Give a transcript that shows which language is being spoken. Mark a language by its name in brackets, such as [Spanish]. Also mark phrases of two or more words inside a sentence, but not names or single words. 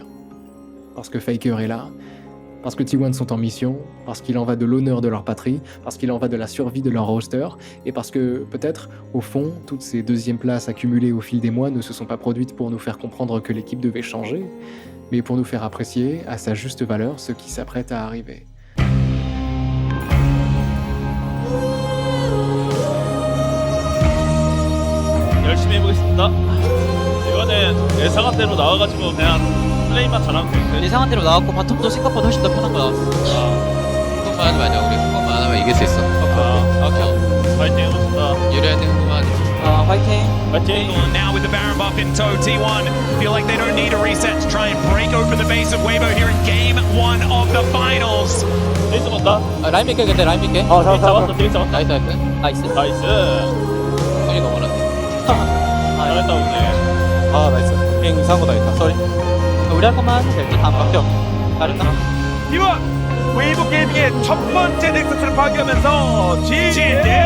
[French] Parce que Faker est là, parce que T1 sont en mission, parce qu'il en va de l'honneur de leur patrie, parce qu'il en va de la survie de leur roster, et parce que, peut-être, au fond, toutes ces deuxièmes places accumulées au fil des mois ne se sont pas produites pour nous faire comprendre que l'équipe devait changer, mais pour nous faire apprécier, à sa juste valeur, ce qui s'apprête à arriver. [Korean] 열심히 해보겠습니다. 이번엔 예상한 대로 나와가지고 그냥 플레이만 잘하면 되는데. 예상한 대로 나왔고 바텀도 생각보다 훨씬 더 편한 거 나왔어. 그것만 하지 마자. 우리 그것만 안 하면 이길 수 있어. 오케이. 파이팅 해봅시다. 유리한 행동만 하자. Fighting. [English] Now with the Baron buff in tow, T1 feel like they don't need a reset to try and break open the base of Weibo here in game 1 of the finals. [Korean] 데이스 본다. 라인 밀게 근데 라인 밀게. 잡았어. 데이스 잡았어. 나이스. 나이스. 손이 너무 많네. 잘했다 오늘. 나이스. 게임 이상한 거다 했다. 쏘리. 우리 할 것만 하면 될게. 다 바뀌어. 잘했다. T1 웨이브 게이밍의 첫 번째 넥서스를 파괴하면서 진대.